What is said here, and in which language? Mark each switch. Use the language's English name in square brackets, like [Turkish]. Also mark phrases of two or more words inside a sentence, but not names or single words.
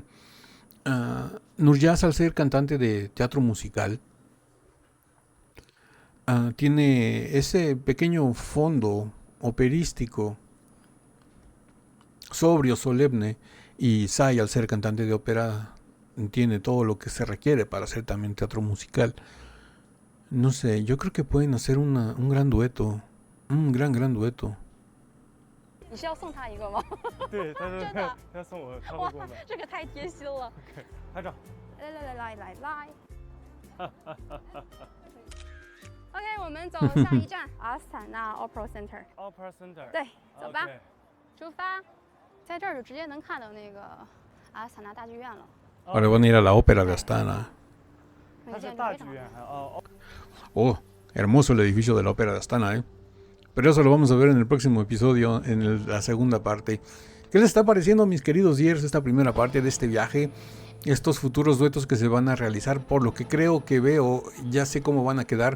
[Spanish] Nurjas, al ser cantante de teatro musical, tiene ese pequeño fondo operístico, sobrio, solemne, y Sai, al ser cantante de ópera, tiene todo lo que se requiere para hacer también teatro musical. No sé, yo creo que pueden hacer un gran dueto, un gran dueto. [Chinese] 你是要送他一个吗？对，他说真的，他送我超过哇，这个太贴心了。拍照。来。OK， 我们走下一站阿斯塔纳 Opera Center。Opera Center。对，走吧，出发。在这儿就直接能看到那个阿斯塔纳大剧院了。 [Spanish] Ahora van a ir a la ópera de Astana. [Chinese] 它是大剧院还哦。 [Spanish] Oh, hermoso el edificio de la ópera de Astana, ¿eh? Pero eso lo vamos a ver en el próximo episodio, en la segunda parte. ¿Qué les está pareciendo, mis queridos Diers, esta primera parte de este viaje? Estos futuros duetos que se van a realizar, por lo que creo que veo, ya sé cómo van a quedar.